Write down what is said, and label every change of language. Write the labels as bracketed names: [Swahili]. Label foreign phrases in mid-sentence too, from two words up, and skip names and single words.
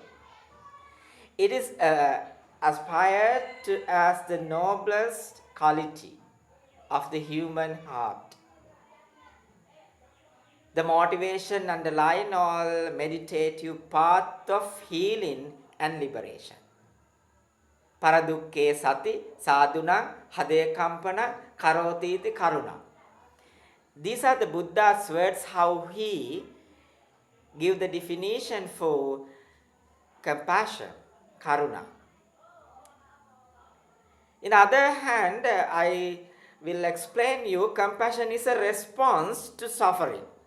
[English] It is aspired to as the noblest quality of the human heart. The motivation underlying all meditative path of healing and liberation. [Pali] Paradukke sati sadhuna hade kampana karotiti karuna. [English] These are the Buddha's words how he give the definition for compassion, karuna. In other hand, I will explain you compassion is a response to suffering.